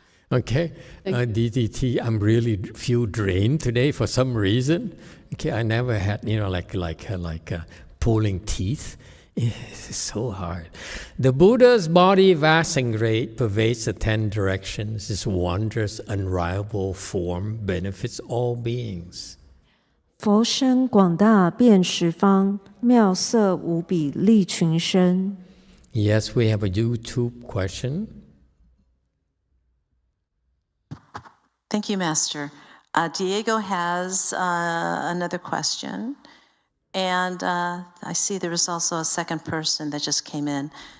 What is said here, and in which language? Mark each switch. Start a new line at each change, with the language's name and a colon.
English: Okay, DTT. I'm really feel drained today for some reason. Okay, I never had like pulling teeth. It's so hard. The Buddha's body vast and great pervades the 10 directions. His wondrous, unrivalable form benefits all beings.
Chinese: 佛身广大遍十方，妙色无比利群生。
English: Yes, we have a YouTube question. Thank you, Master. Diego has another question. And I see there was also a second person that just came in.